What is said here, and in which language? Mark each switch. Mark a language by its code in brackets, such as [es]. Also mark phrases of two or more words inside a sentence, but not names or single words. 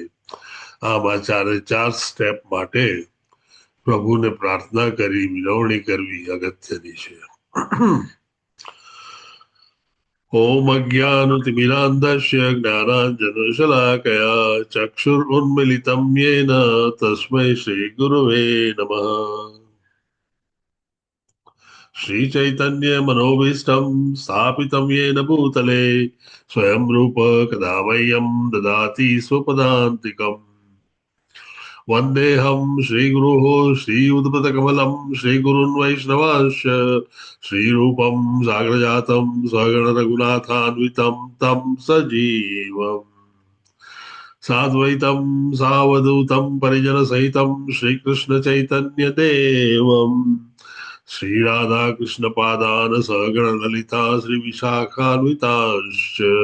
[gu] આમાં ચારે ચાર સ્ટેપ માટે પ્રભુને પ્રાર્થના કરી વિનવણી કરવી અગત્યની છે. [sa] ओम अज्ञानतिमिरान्धस्य ज्ञानांजनशलाकया चक्षुरुन्मिलितं येन तस्मै श्री गुरवे नमः. श्रीचैतन्य मनोभीष्टं स्थापितं येन भूतले स्वयं रूप कदा मह्यं ददाति स्वपदान्तिकम्. वन्देऽहं श्रीगुरुः श्रीयुतपदकमलं श्रीगुरुन् वैष्णवांश्च श्रीरूपं साग्रजातं स्वगणरघुनाथान्वितं तं सजीवम् साद्वैतं सावधूतं परिजनसहितं श्रीकृष्णचैतन्यदेवम् श्रीराधाकृष्णपादान् सहगणललिता श्रीविशाखान्वितांश्च.